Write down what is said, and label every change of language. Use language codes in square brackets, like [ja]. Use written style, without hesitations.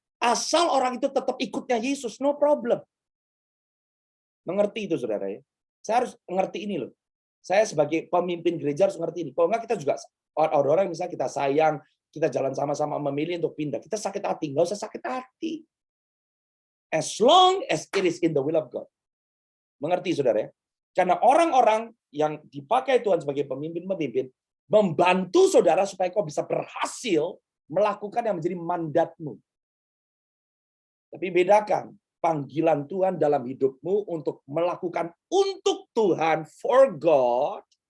[id] Asal orang itu tetap ikutnya Yesus, [en] no problem. [id] Mengerti itu saudara ya. Saya harus mengerti ini loh. Saya sebagai pemimpin gereja harus mengerti ini. Kalau enggak kita juga, orang-orang misalnya kita sayang, kita jalan sama-sama memilih untuk pindah. Kita sakit hati, nggak usah sakit hati. [en] As long as it is in the will of God. [id] Mengerti saudara ya? Karena orang-orang yang dipakai Tuhan sebagai pemimpin-pemimpin, membantu saudara supaya kau bisa berhasil melakukan yang menjadi mandatmu. Tapi bedakan panggilan Tuhan dalam hidupmu untuk melakukan untuk Tuhan, [en] for God.